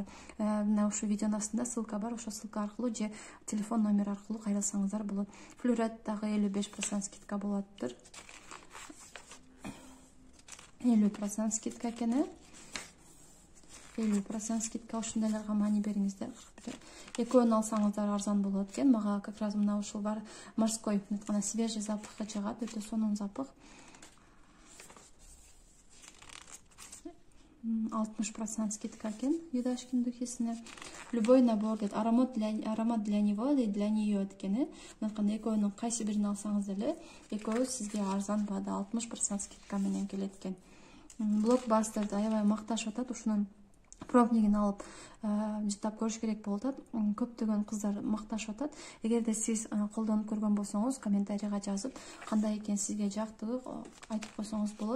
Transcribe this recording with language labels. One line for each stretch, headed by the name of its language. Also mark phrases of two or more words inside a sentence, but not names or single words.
Kyrgyz: Мына ушул видеонун астында ссылка бар, ошол ссылка аркылуу же телефон номер аркылуу кайрылсаңыздар болот. Флюрет дагы 55% скидка болоттур. 50% скидка экен. 50% скидка, ушундайларга маани бериңиздер. Экөөнү алсаңыздар арзан болот экен. Мага
Russian: как раз
Kyrgyz: мына ушул бар морской, мына свежий запахы жагат, өтө сонун запах. 60% скидка экен Юдашкин духисине.
Russian: Любой набор
Kyrgyz: дейт,
Russian: аромат для него и для нее экен.
Kyrgyz: Мынткандай экөөнүн кайсы бирин алсаңыз деле, экөө сизге арзан баада 60% скидка менен келет экен. Блокбастерди аябай макташып атат, ушунун пробнигин алып жыттап көрүш керек болуп атат. Көптөгөн кыздар макташып атат. Эгерде сиз колдонуп көргөн болсоңуз, комментарийга жазып, кандай экен сизге жактыгы айтып койсоңуз болот.